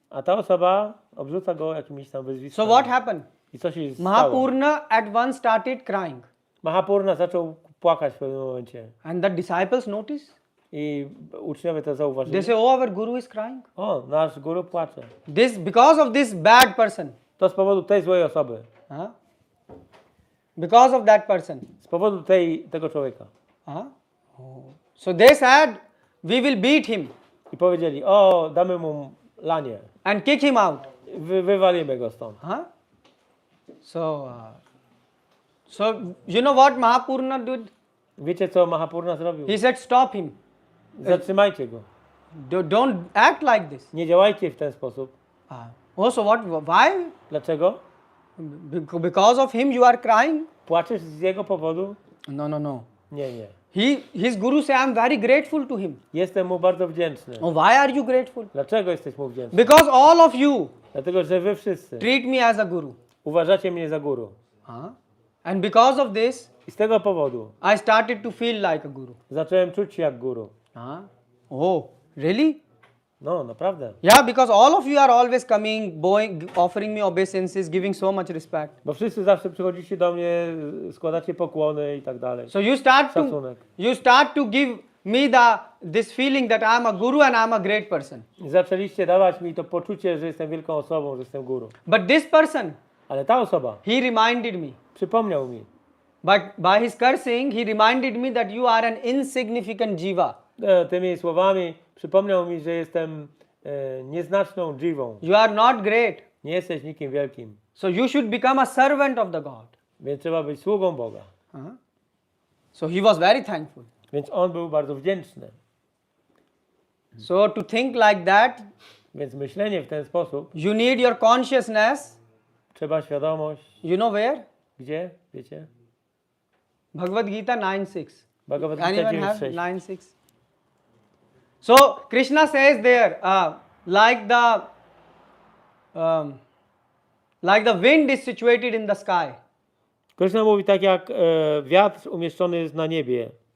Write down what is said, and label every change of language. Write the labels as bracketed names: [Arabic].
[Polish] A ta osoba obrzuca go jakimiś tam wyzwiskami. [English] So what happened? [Polish] I co się stało? [English] Mahapurna at once started crying. [Polish] Mahapurna zaczął płakać w pewnym momencie. [English] And the disciples noticed. [Polish] I uczniowie to zauważyli. [English] They say, oh, our guru is crying. [Polish] O, nasz guru płacze. [English] Because of this bad person. [Polish] To z powodu tej złej osoby. [English] Because of that person. [Polish] Z powodu tego człowieka. [English] So they said, we will beat him. [Polish] I powiedzieli, o, damy mu lanie. [English] And kick him out. [Polish] Wywalimy go stąd. [English] So you know what Mahapurna did? [Polish] Wiecie, co Mahapurna zrobił? [English] He said, stop him. [Polish] Zatrzymajcie go. [English] Don't act like this. [Polish] Nie działajcie w ten sposób. [English] So what? Why? [Polish] Dlaczego? [English] Because of him you are crying? [Polish] Płaczesz z jego powodu? [English] No. [Polish] Nie, nie. [English] His guru say, I'm very grateful to him. [Polish] Jestem mu bardzo wdzięczny. [English] Oh, why are you grateful? [Polish] Dlaczego jesteś mu wdzięczny? [English] Because all of you [Polish] Dlatego, że wy wszyscy [English] treat me as a guru. [Polish] uważacie mnie za guru. [English] And because of this, [Polish] I z tego powodu [English] I started to feel like a guru. [Polish] zacząłem czuć się jak guru. [English] Oh, really? [Polish] No, naprawdę. [English] Yeah, because all of you are always coming, offering me obeisances, giving so much respect. [Polish] Bo wszyscy zawsze przychodzicie do mnie, składacie pokłony i tak dalej. [English] So you start to give me this feeling that I'm a guru and I'm a great person. [Polish] Zaczęliście dawać mi to poczucie, że jestem wielką osobą, że jestem guru. [English] But this person, [Polish] Ale ta osoba [English] he reminded me. [Polish] Przypomniał mi. [English] But by his cursing, he reminded me that you are an insignificant jiva. [Polish] Tymi słowami przypomniał mi, że jestem nieznaczną dżiwą. [English] You are not great. [Polish] Nie jesteś nikim wielkim. [English] So you should become a servant of the God. [Polish] Więc trzeba być sługą Boga. [English] So he was very thankful. [Polish] Więc on był bardzo wdzięczny. [English] So to think like that, [Polish] więc myślenie w ten sposób, [English] you need your consciousness. [Polish] Trzeba świadomość. [English] You know where? [Polish] Gdzie? Wiecie? [English] Bhagavad Gita 9:6. [Polish] Bhagavad Gita [English] Anyone have 9:6. 9:6? So Krishna says there, like like the wind is situated in the sky. [Polish] Krishna mówi tak jak wiatr umieszczony jest na niebie.